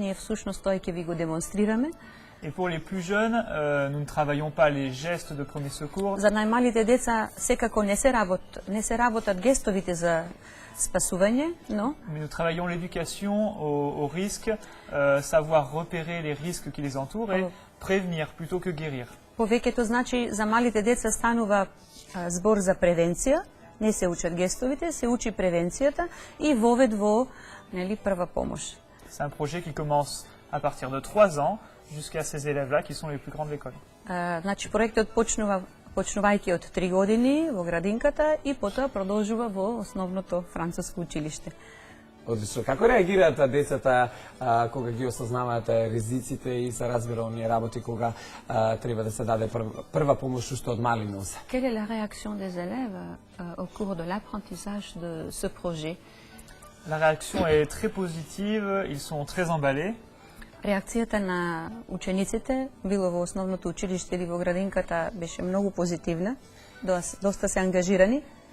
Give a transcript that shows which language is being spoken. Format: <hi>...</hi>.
<mk>Ние всушност тој ќе ви го демонстрираме.</mk> <fr>Et pour les plus jeunes, nous ne travaillons pas les gestes de premier secours.</fr> <mk>За најмалите деца секако не се работат гестовите за спасување, но</mk> <fr>Mais nous travaillons l'éducation au risque, savoir repérer les risques qui les entourent et prévenir plutôt que guérir.</fr> <mk>повеќето значи за малите деца станува збор за превенција, не се учат гестовите, се учи превенцијата и вовед во прва помош.</mk> <fr>C'est un projet qui commence à partir de 3 ans jusqu'à ces élèves-là qui sont les plus grands de l'école.</fr> <mk>Значи проектот почнувајќи од 3 години во градинката и потоа продолжува во основното француско училиште. Одлично. Како реагираат децата кога ги осознаваат ризиците и се разбира оние работи кога треба да се даде прва помош уште од мали нозе?</mk> <fr>Quelle est la réaction des élèves au cours de l'apprentissage de ce projet? La réaction est très positive, ils sont très emballés.</fr> <mk>Реакцијата на учениците, било во основното училиште или во градинката, беше многу позитивна, доста се ангажирани.</mk>